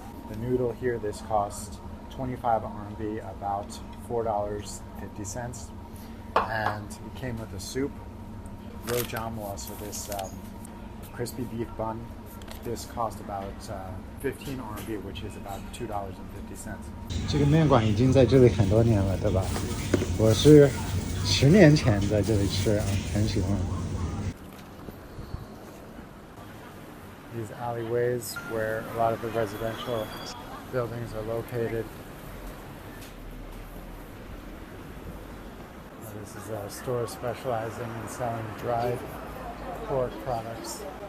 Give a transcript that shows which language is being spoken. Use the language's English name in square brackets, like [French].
[English] The noodle here, this costs 25 RMB, about $4.50. And it came with a soup, rojamwa, so this crispy beef bun. This cost about 15 RMB, which is about $2.50. [Chinese] 这个面馆已经在这里很多年了，对吧？我是10年前在这里吃啊，很喜欢。 [English] These alleyways where a lot of the residential buildings are located. This is a store specializing in selling dried pork products.